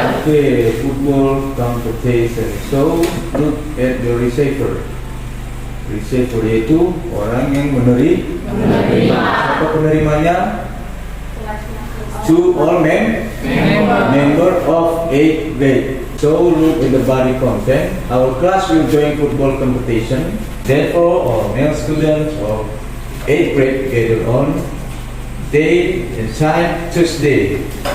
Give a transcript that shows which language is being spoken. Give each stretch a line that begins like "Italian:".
English: Okay, football competition. So look at the receiver.
Indonesian: Receiver yaitu orang yang menerima. Apa penerimanya?
English: to all member of 8th grade. So look in the body content. Our class will join football competition. Therefore, all male students of 8th grade gather on day and time Tuesday.